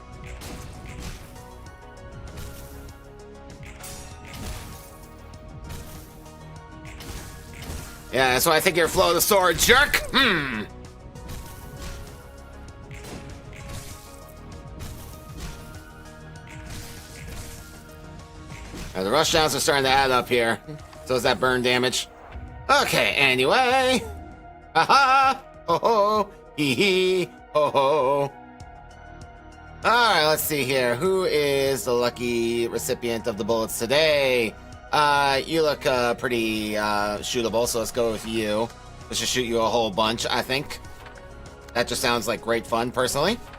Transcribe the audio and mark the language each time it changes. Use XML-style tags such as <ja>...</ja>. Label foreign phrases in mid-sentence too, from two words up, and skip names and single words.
<en>Yeah, that's why I think you're flow of the sword, jerk. The rushdowns are starting to add up here. So is that burn damage. Okay, anyway. Haha. Ho ho. Hee hee. Ho ho. Alright, let's see here. Who is the lucky recipient of the bullets today? You look pretty shootable, so let's go with you. Let's just shoot you a whole bunch, I think. That just sounds like great fun, personally.</en>